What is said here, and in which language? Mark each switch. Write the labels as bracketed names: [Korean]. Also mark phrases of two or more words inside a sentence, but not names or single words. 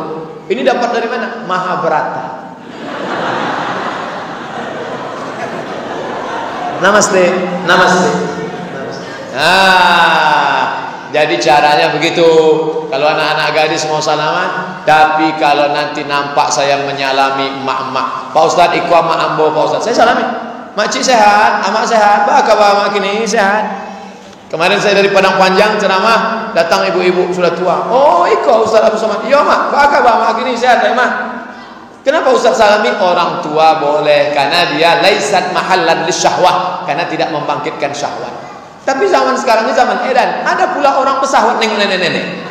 [Indonesian] Ini dapat dari mana? Mahabharata. Namaste, namaste. Jadi caranya begitu. Kalau anak-anak gadis mau salaman, tapi kalau nanti nampak saya menyalami mak-mak, Pak Ustadz ikut mak ambo, Pak Ustadz, saya salami. [Minangkabau] Makcik sehat, amak sehat, baka mak kini sehat. [Indonesian] Kemarin saya dari Padang Panjang ceramah, datang ibu-ibu sudah tua. Oh ikut Ustadz Abu Somad. Iya mak, [Minangkabau] baka mak kini sehat ya mak. [Indonesian] Kenapa Ustaz salami? Orang tua boleh, karena dia [Arabic] ليست محلا للشهوة, [Indonesian] karena tidak membangkitkan syahwat. Tapi zaman sekarang ini zaman edan, ada pula orang pesahwat nengok nenek-nenek.